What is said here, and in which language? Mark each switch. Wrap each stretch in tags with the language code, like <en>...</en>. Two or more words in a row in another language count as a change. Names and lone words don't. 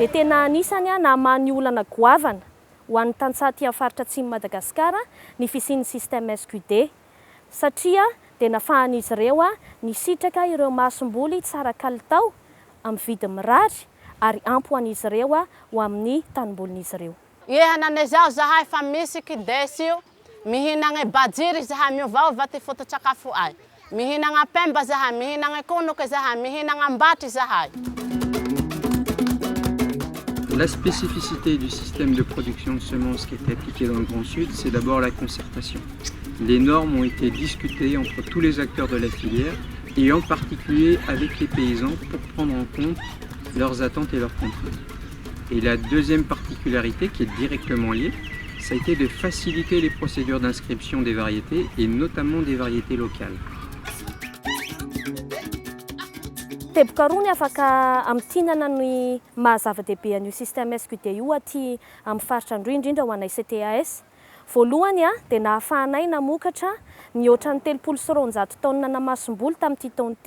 <mg>Dia tena anisany namany olana goavana ho an'ny tantsaha aty amin'ny faritra atsimo Madagasikara ny fisian'ny système SQD satria dia nafahan'izy ireo ny sitraka ireo masomboly tsara kalitao amin'ny vidiny mirary ary ampy ho an'izy ireo ho amin'ny tanimbolin'izy ireo. Ihanana izao zahay fa misy kidesy io, mihinagna bajiry zahay miovava ty foto-tsakafo ay. Mihinagna pemba zahay, mihinagna konoka zahay, mihinagna mbatry zahay.</mg> <fr>La spécificité du système de production de semences qui est appliqué dans le Grand Sud, c'est d'abord la concertation. Les normes ont été discutées entre tous les acteurs de la filière et en particulier avec les paysans pour prendre en compte leurs attentes et leurs contraintes. Et la deuxième particularité qui est directement liée, ça a été de faciliter les procédures d'inscription des variétés et notamment des variétés locales.</fr> <mg>Teboka roa ny afaka amitinana ny mahazava-dehibe an'io système SQD io aty amin'ny faritra Androy indrindra ho anay CTAS. Voalohany dia nahafahanay namokatra ny ohatran'ny 300 taonina na masomboly tamin'ity taona ity.</mg>